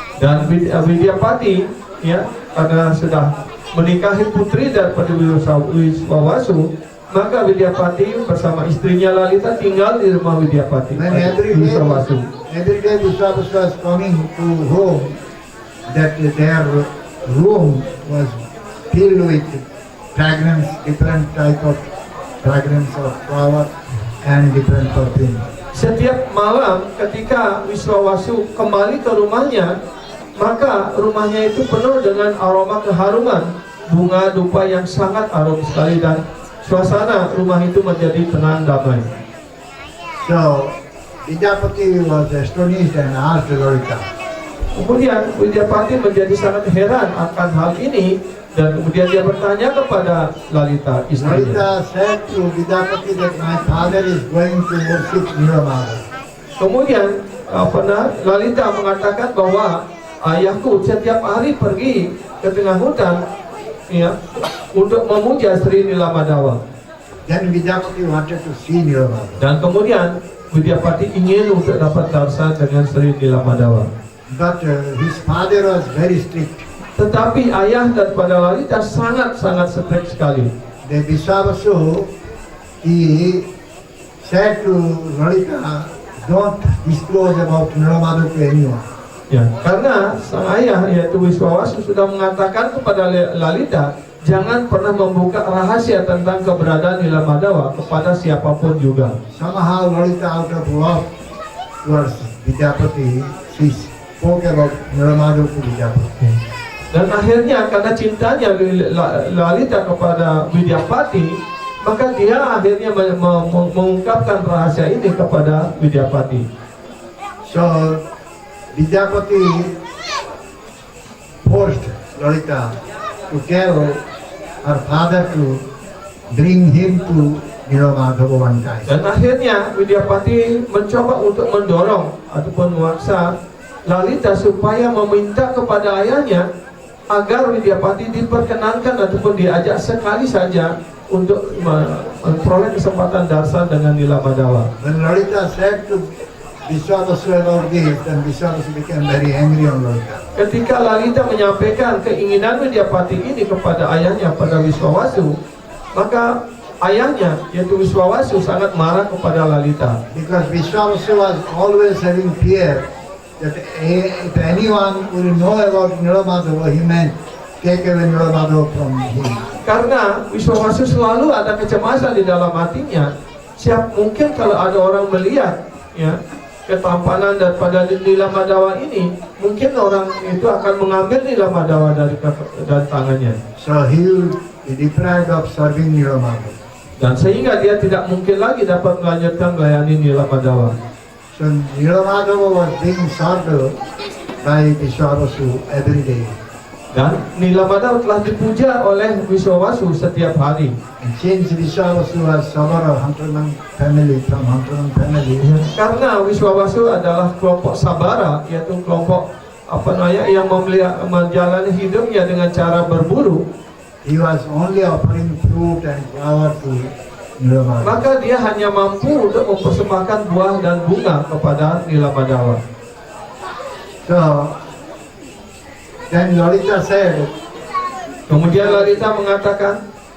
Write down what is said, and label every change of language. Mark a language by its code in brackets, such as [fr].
[id] Dan Widyapati, ya, karena sudah menikahi putri daripada Viswavasu, maka Widyapati bersama istrinya Lalita tinggal di rumah Widyapati. [en] When every day Vishwavasu was coming to home, that their room was filled with fragrance, different type of fragrance of flower and different perfume. [id] setiap malam ketika Wiswawasu kembali ke rumahnya, maka rumahnya itu penuh dengan aroma keharuman bunga dupa yang sangat harum sekali, dan suasana rumah itu menjadi tenang damai. [en] So, Vidyapati was astonished and asked Lalita, [id] Kemudian Widyapati menjadi sangat heran akan hal ini, dan kemudian dia bertanya kepada Lalita, istrinya. [en] Lalita said to Vidyapati that my father is going to worship Nilamada. [id] Kemudian Lalita mengatakan bahwa ayahku setiap hari pergi ke tengah hutan, ya, untuk memuja Sri Nilamadawa. [en] Then Vidyapati wanted to see Nilamada. [id] Dan kemudian Widyapati ingin untuk dapat darsan dengan Sri Nilamadawa. [en] But his father was very strict. [id] Tetapi ayah daripada Lalita sangat-sangat strict sekali. [en] The Viswavasu, he said to Lalita, don't disclose about Nilamada to anyone. [id] Ya, karena sang ayah yaitu Wiswawasu sudah mengatakan kepada Lalita, jangan pernah membuka rahasia tentang keberadaan Nilamadawa kepada siapapun juga. [en] Somehow Lalita, out of love towards Vidyapati, she spoke about Nilamada to Vidyapati. [id] Dan akhirnya karena cintanya Lalita kepada Widyapati, maka dia akhirnya mengungkapkan rahasia ini kepada Widyapati. [en] So Vidyapati forced Lalita to tell her father to bring him to Nilamadhava one time. [id] Dan akhirnya Widyapati mencoba untuk mendorong ataupun memaksa Lalita supaya meminta kepada ayahnya agar Widyapati diperkenankan ataupun diajak sekali saja untuk memperoleh kesempatan darsan dengan Nilamadawa. [en] When Lalita said to Viswavasu about this, then Viswavasu became very angry on Lalita. [id] Ketika Lalita menyampaikan keinginan Widyapati ini kepada ayahnya pada Wiswawasu, maka ayahnya yaitu Wiswawasu sangat marah kepada Lalita. [en] Because Viswavasu was always having fear that if anyone will know about Nilamadhava, he may take away Nilamadhava from him. [id] Karena Wiswawasu selalu ada kecemasan di dalam hatinya. Mungkin kalau ada orang melihat, ya, ketampanan daripada Nilamadawa ini, mungkin orang itu akan mengambil Nilamadawa dari tangannya. [en] So he will be deprived of serving Nilamadhava. [id] Dan sehingga dia tidak mungkin lagi dapat melanjutkan melayani Nilamadawa. [en] So Nilamadhava was being served by Viswavasu every day. [id] Dan Nilamadawa telah dipuja oleh Wiswawasu setiap hari. [en] And since Viswavasu was Sabara Hunterman family, from Hunterman family, [id] Karena Wiswawasu adalah kelompok Sabara, yaitu kelompok yang menjalani hidupnya dengan cara berburu, [en] he was only offering fruit and flower to Nilamadhava. [id] maka dia hanya mampu untuk mempersembahkan buah dan bunga kepada Nilamadawa. [en] So then Lalita said [id] Kemudian Lalita mengatakan,